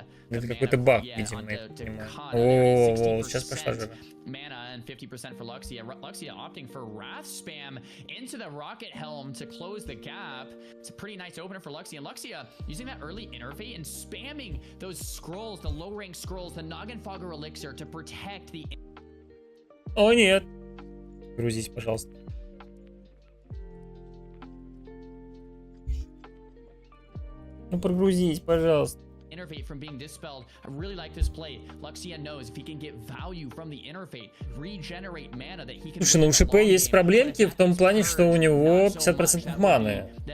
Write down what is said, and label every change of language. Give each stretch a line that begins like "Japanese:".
Russian: Это какой-то баг, видимо, я понимаю. О, сейчас пошла жара.
English: Mana and 50% for Luxia. Luxia opting for Wrath Spam into the Rocket Helm to close the gap. It's a pretty nice opener for Luxia. And Luxia using that early Innervate and spamming those scrolls, the low rank scrolls, the Noggenfogger Elixir to protect the...
Russian: О, нет. Грузись, пожалуйста. Ну, прогрузись, пожалуйста.
English: Innervate from being dispelled. I really like this play. Luxia knows if he can get value from the Innervate, regenerate mana that he can...
Russian: Слушай, ну у ШП есть проблемки в том плане, что у него 50% маны.